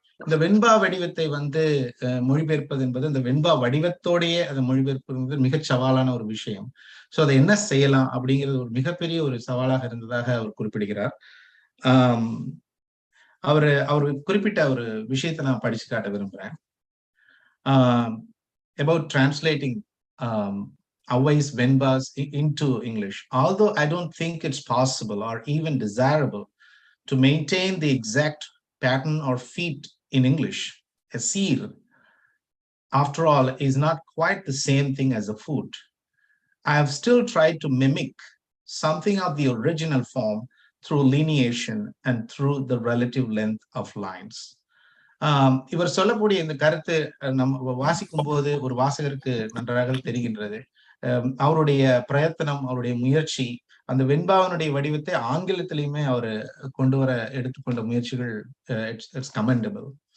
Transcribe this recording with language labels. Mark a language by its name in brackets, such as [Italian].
[Tamil] இந்த வெண்பா வடிவத்தை மொழிபெயர்ப்பது என்பது இந்த வெண்பா வடிவத்தோடையே அதை மொழிபெயர்ப்பது மிகச் சவாலான ஒரு விஷயம். சோ அதை என்ன செய்யலாம் அப்படிங்கிறது ஒரு மிகப்பெரிய ஒரு சவாலாக இருந்ததாக அவர் குறிப்பிடுகிறார். அவர் குறிப்பிட்ட ஒரு விஷயத்தை நான் படிச்சு காட்ட விரும்புறேன். [English] About translating Avvai's Venbas into English. Although I don't think it's possible or even desirable to maintain the exact pattern or feat in English, a seer, after all, is not quite the same thing as a foot. I have still tried to mimic something of the original form through lineation and through the relative length of lines. [Tamil] இவர் சொல்லக்கூடிய இந்த கருத்து நம்ம வாசிக்கும் போது ஒரு வாசகருக்கு நன்றாக தெரிகின்றது. அவருடைய பிரயத்தனம், அவருடைய முயற்சி, அந்த வெண்பாவனுடைய வடிவத்தை ஆங்கிலத்திலையுமே அவர் கொண்டு வர எடுத்துக்கொண்ட முயற்சிகள் [English] It's commendable.